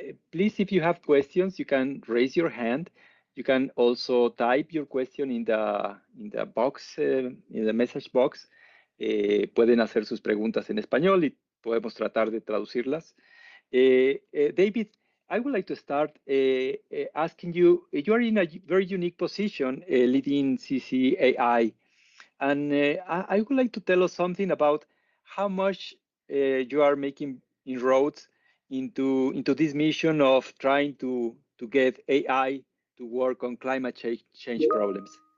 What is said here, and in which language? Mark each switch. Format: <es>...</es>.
<en>Please, if you have questions, you can raise your hand. You can also type your question in the box, in the message box.</en> <es>Pueden hacer sus preguntas en español y podemos tratar de traducirlas.</es> <en>David, I would like to start asking you, you are in a very unique position leading CCAI, and I would like to tell us something about how much you are making inroads into this mission of trying to get AI to work on climate change problems.</en>